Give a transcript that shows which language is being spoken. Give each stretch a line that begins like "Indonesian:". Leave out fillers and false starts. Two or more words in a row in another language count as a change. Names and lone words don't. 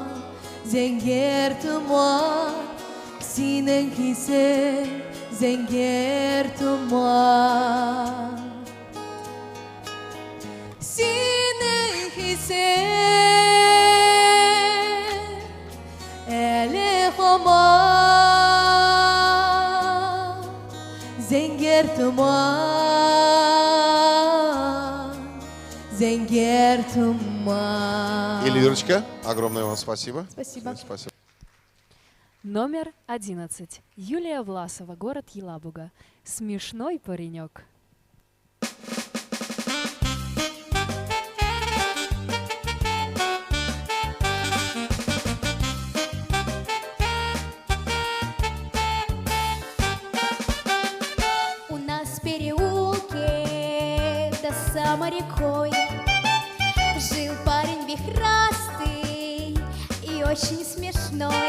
Russian: Zenger tuman, senin hissin zenger tuman. Senin hissin ele hamar, zenger tuman, zenger tuman. Эльвирочка, огромное вам спасибо. Спасибо. Спасибо. Номер 11. Юлия Власова, город Елабуга. Смешной паренек. У нас в переулке до самой рекой жил парень вихрастый и очень смешной.